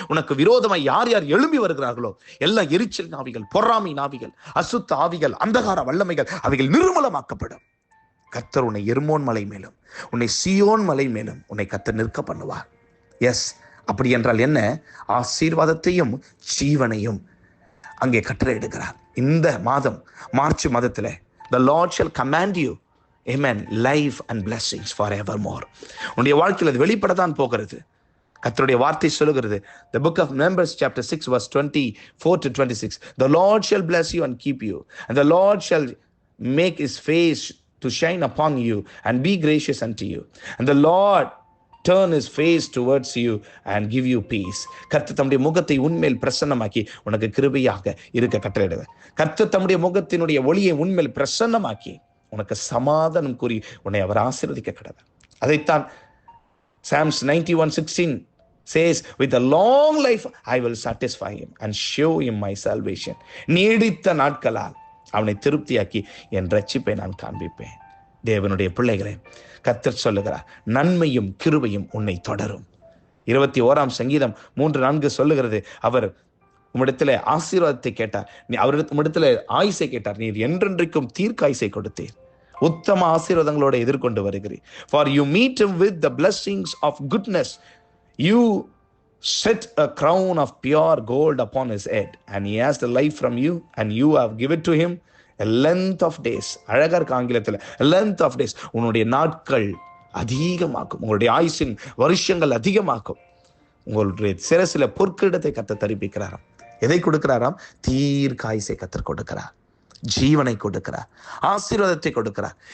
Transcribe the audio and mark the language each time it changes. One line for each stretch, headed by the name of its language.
Tamil: உனக்கு விரோதமாய் யார் யார் எழும்பி வருகிறார்களோ எல்லா எரிச்சல் நாவிகள், பொறாமை நாவிகள், அசுத்த ஆவிகள், அந்தகார வல்லமைகள் அவைகள் நிர்மூலமாக்கப்படும். கர்த்தர் உன்னை எர்மோன் மலை மேலும் உன்னை சீயோன் மலை மேலும் உன்னை கர்த்தர் நிற்க பண்ணுவார். எஸ், அப்படி என்றால் என்ன? ஆசீர்வாதத்தையும் ஜீவனையும் அங்கே கட்டளை எடுக்கிறார். இந்த மாதம் மார்ச் மாதத்தில்
English: the Lord shall command you, amen, life and blessings forevermore.
Tamil: உன்னுடைய வாழ்க்கையில் அது வெளிப்படத்தான் போகிறது. கர்த்தருடைய வார்த்தை சொல்லுகிறது,
English: the book of Numbers chapter 6 verse 24 to 26, the Lord shall bless you and keep you, and the Lord shall make his face to shine upon you and be gracious unto you, and the Lord turn his face towards you and give you peace.
Tamil: கர்த்தர் தம்முடைய முகத்தை உன்மேல் பிரசன்னமாக்கி உனக்கு கிருபையாக இருக்க கட்டளையிடுவார். கர்த்தர் தம்முடைய முகத்தினுடைய ஒளியை உன்மேல் பிரசன்னமாக்கி உனக்கு சமாதானம் கூறி உன்னை அவர் ஆசீர்வதிக்க கடவுள். அதைத்தான்
English: Psalms 91:16 says, with a long life I will satisfy him and show him my salvation.
Tamil: நீடித்த நாட்களால் அவனை திருப்தியாக்கி என் ரட்சிப்பை நான் காண்பிப்பேன். தேவனுடைய பிள்ளைகளே, கர்த்தர் சொல்லுகிறார், நன்மையும் கிருபையும் உன்னை தொடரும். 21ஆம் சங்கீதம் 3:4 சொல்லுகிறது, அவர் உம்மிடத்தில் ஆசீர்வாதத்தை கேட்டார், உம்மிடத்தில் ஆயுசை கேட்டார், நீர் என்றென்றைக்கும் தீர்க்காயுசை கொடுத்தீர், உத்தம ஆசீர்வாதங்களோடு எதிர்கொண்டு வருகிறீர்.
English: For you meet him with the blessings of goodness, you set a crown of pure gold upon his head, and he has the life from you, and you have given to him a length of days.
Tamil: அழகா இருக்கு ஆங்கிலத்தில்,
English: length of days.
Tamil: உன்னுடைய நாட்கள் அதிகமாக்கும், உங்களுடைய ஆயுசின் வருஷங்கள் அதிகமாக்கும். உங்களுடைய சிரசில பொற்கிடத்தை கர்த்தர் தரிப்பிக்கிறாராம். எதை கொடுக்கிறாராம்? தீர்க்காயுசை கர்த்தர் கொடுக்கிறார், ஜீவனை கொடுக்கிறார், ஆசீர்வாதத்தை கொடுக்கிறார்.